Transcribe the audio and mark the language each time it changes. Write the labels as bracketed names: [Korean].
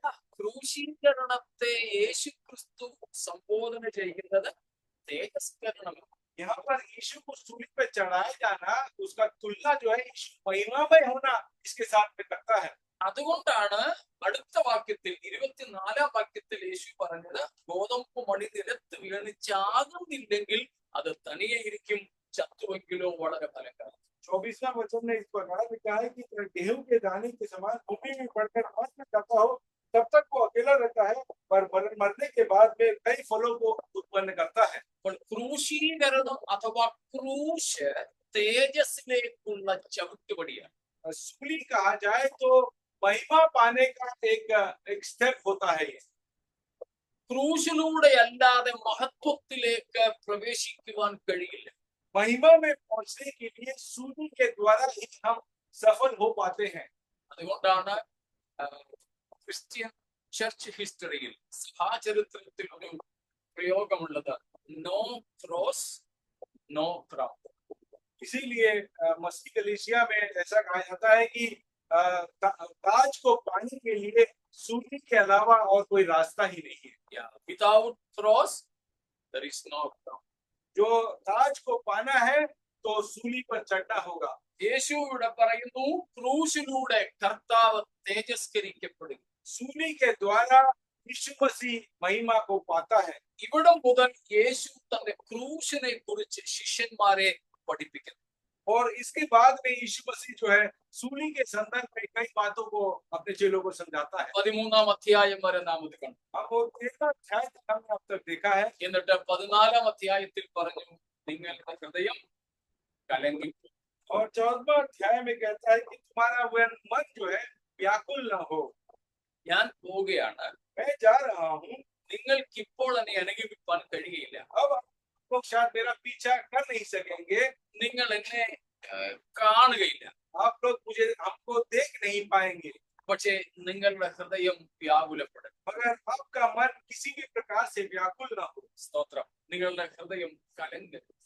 [Malayalam] ക്രൂശീകരണത്തെ യേശു ക്രിസ്തു സംബോധന ചെയ്യുന്നത് തേജസ്കരണം. [Hindi] यहाँ पर यीशु को सूली पर चढ़ाया जाना, उसका तुलना जो है यीशु महिमामय होना इसके साथ में करता है। [Malayalam] അതുകൊണ്ടാണ് അടുത്ത വാക്യത്തിൽ 24-ാം വാക്യത്തിൽ യേശു പറഞ്ഞത്, ഗോതമ്പ് മണി നിലത്ത് വീണ് ചാകുന്നില്ലെങ്കിൽ അത് തനിയെ ഇരിക്കും, ചത്തുവെങ്കിലോ വളരെ ഫലകാരം. [Hindi] 24वां वचन में इस प्रकार लिखा है कि गेहूं के दाने के समान भूमि में पड़कर नाश न करता हो, तब तक वो अकेला रहता है, पर मरने के बाद में कई फलों को उत्पन्न करता है। [Malayalam] അപ്പോൾ ക്രൂശീകരണം അഥവാ ക്രൂശ് തേജസ്സിലേക്കുള്ള ചവിട്ടുപടിയാണ്. [Hindi] सूली कहा जाए तो महिमा पाने का एक स्टेप होता है ये। [Malayalam] ക്രൂശിലൂടെ അല്ലാതെ മഹത്വത്തിലേക്ക് പ്രവേശിക്കുവാൻ കഴിയില്ല. [Hindi] महिमा में पहुंचने के लिए सूली के द्वारा ही हम सफल हो पाते हैं। [Malayalam] അതുകൊണ്ടാണ് ക്രിസ്ത്യൻ ചർച്ച് ഹിസ്റ്ററിയിൽ സഭാചരിത്രത്തിൽ ഒരു പ്രയോഗമുള്ളത്, [English] No cross no crown. [Hindi] इसीलिए मसीह कलीसिया में ऐसा कहा जाता है कि ताज को पाने के लिए सूली के अलावा और कोई रास्ता ही नहीं है। [English] Without cross there is no crown. [Hindi] जो ताज को पाना है तो सूली पर चढ़ना होगा। [Malayalam] യേശു ഇവിടെ പറയുന്നു, ക്രൂശിലൂടെ കർത്താവ് തേജസ്കരിക്കപ്പെടും. [Hindi] सूली के द्वारा यीशु मसीह महिमा को पाता है। [Malayalam] ഇവിടെ മുതൽ യേശു തന്റെ ക്രൂശിനെ കുറിച്ച് ശിഷ്യന്മാരെ പഠിപ്പിക്കുന്നു. [Hindi] और इसके बाद में यीशु मसीह जो है सूली के संदर्भ में कई बातों को अपने चेलों को समझाता है। [Malayalam] 13-ാം അധ്യായം വരെ നാം ഇത് കണ്ടു. [Hindi] अब वो 13वां अध्याय तक हमने अब तक देखा है। [Malayalam] എന്നിട്ട് 14-ാം അധ്യായത്തിൽ പറഞ്ഞു, നിങ്ങളുടെ ഹൃദയം കലങ്ങി. [Hindi] और 14वां अध्याय में कहता है कि तुम्हारा वह मन जो है व्याकुल न हो। [Malayalam] ഞാൻ പോവുകയാണ്, [Hindi] मैं जा रहा हूँ, [Malayalam] നിങ്ങൾക്ക് ഇപ്പോൾ എന്നെ അനുഗമിക്കാൻ കഴിയില്ല, [Hindi] अब आप लोग शायद मेरा पीछा कर नहीं सकेंगे, [Malayalam] നിങ്ങൾ എന്നെ കാണുകയില്ല, [Hindi] आप लोग मुझे हमको देख नहीं पाएंगे, [Malayalam] പക്ഷേ നിങ്ങളുടെ ഹൃദയം വ്യാകുലപ്പെടും. [Hindi] मगर आपका मन किसी भी प्रकार से व्याकुल न हो। [Malayalam] സ്തോത്രം. നിങ്ങളുടെ ഹൃദയം കലങ്കരുത്.